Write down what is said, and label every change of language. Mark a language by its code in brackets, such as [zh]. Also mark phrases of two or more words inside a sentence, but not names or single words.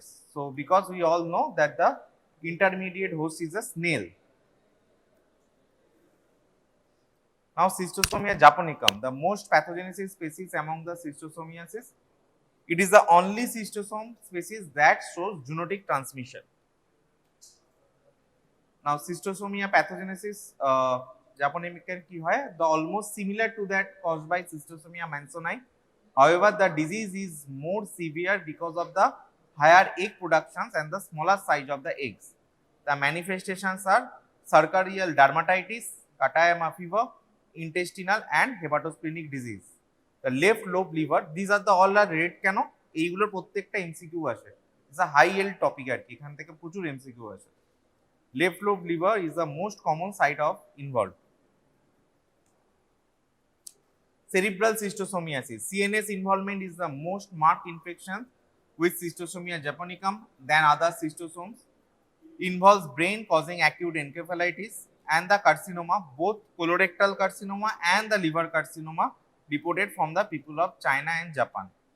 [en] So because we all know that the intermediate host is a snail. Now Schistosomia japonicum, the most pathogenesis species among the Schistosomiasis. It is the only schistosome species that shows zoonotic transmission. Now Schistosomia pathogenesis japonicum [bn] কী হয়, [en] the almost similar to that caused by Schistosomia mansoni. However, the disease is more severe because of the higher egg productions and the smaller size of the eggs. The manifestations are sarcarial dermatitis, Katayama fever, intestinal and hepatosplenic disease. The left lobe liver, these are the all are red কেন? [bn] এইগুলোর প্রত্যেকটা এমসিকিউ আসে। [en] It's a high yield topic [bn] আর কি, এখান থেকে প্রচুর এমসিকিউ আসে। [en] Left lobe liver is the most common site of involved. Cerebral schistosomiasis. CNS involvement is the most marked infection with Schistosomia japonicum than other schistosomes. Involves brain causing acute encephalitis and the carcinoma, both colorectal carcinoma and the liver carcinoma reported from the people of China and Japan.